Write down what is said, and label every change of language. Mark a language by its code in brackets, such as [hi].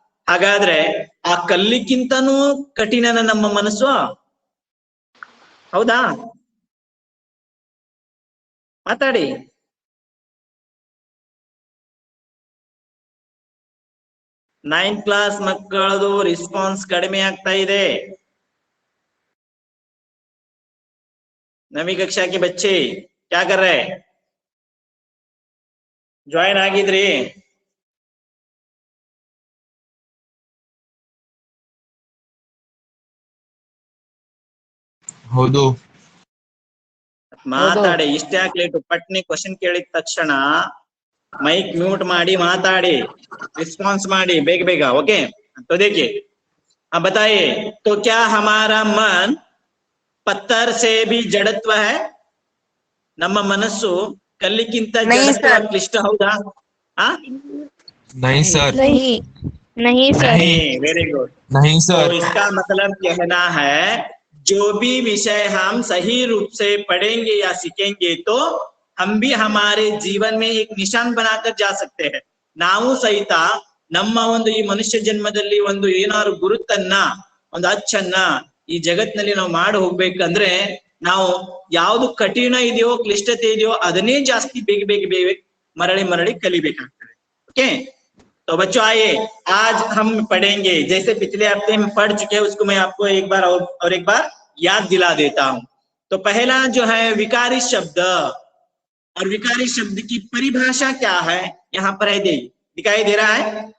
[kn] ಹಾಗಾದ್ರೆ ಆ ಕಲ್ಲಿಗಿಂತನೂ ಕಠಿಣನ ನಮ್ಮ ಮನಸ್ಸು, ಹೌದಾ? ಮಾತಾಡಿ। ನೈನ್ತ್ ಕ್ಲಾಸ್ ಮಕ್ಕಳದು ರಿಸ್ಪಾನ್ಸ್ ಕಡಿಮೆ ಆಗ್ತಾ ಇದೆ। [hi] 9वीं कक्षा के बच्चे क्या कर रहे हैं? [kn] ज्वाइन ಆಗಿದ್ರಿ? ಹೌದು। ಮಾತಾಡಿ, ಇಷ್ಟ್ಯಾಕ್ ಲೇಟು? ಪಟ್ನಿ ಕ್ವಶನ್ ಕೇಳಿದ ತಕ್ಷಣ ಮೈಕ್ म्यूट ಮಾಡಿ ಮಾತಾಡಿ, ರಿಸ್ಪಾನ್ಸ್ ಮಾಡಿ ಬೇಗ ಬೇಗ, ओके? [hi] तो देखिए, अब बताइए, तो क्या हमारा मन पत्थर से भी जड़त्व है? [kn] ನಮ್ಮ ಮನಸ್ಸು ಕಲ್ಲಿಗಿಂತ ಜಡತ್ವ, ಕ್ಲಿಷ್ಟ, ಹೌದಾ? [hi] नहीं सर, नहीं सर, नहीं, [en] very good, [hi] नहीं सर। तो इसका मतलब कहना है जो भी विषय हम सही रूप से पढ़ेंगे या सीखेंगे तो हम भी हमारे जीवन में एक निशान बनाकर जा सकते हैं। [kn] ನಾವು ಸಹಿತ ನಮ್ಮ ಒಂದು ಈ ಮನುಷ್ಯ ಜನ್ಮದಲ್ಲಿ ಒಂದು ಏನಾದ್ರು ಗುರುತನ್ನ, ಒಂದು ಅಚ್ಚನ್ನ ಈ ಜಗತ್ತಿನಲ್ಲಿ ನಾವು ಮಾಡಿ ಹೋಗ್ಬೇಕಂದ್ರೆ ನಾವು ಯಾವ್ದು ಕಠಿಣ ಇದೆಯೋ, ಕ್ಲಿಷ್ಟತೆ ಇದೆಯೋ ಅದನ್ನೇ ಜಾಸ್ತಿ ಬೇಗ ಬೇಗ ಬೇಗ ಮರಳಿ ಮರಳಿ ಕಲಿಬೇಕಾಗ್ತದೆ। [hi] ओके, तो बच्चों आइए आज हम पढ़ेंगे, जैसे पिछले हफ्ते में पढ़ चुके हैं उसको मैं आपको एक बार और एक बार याद दिला देता हूं। तो पहला जो है विकारी शब्द, और विकारी शब्द की परिभाषा क्या है यहाँ पर है, दिखाई दे रहा है?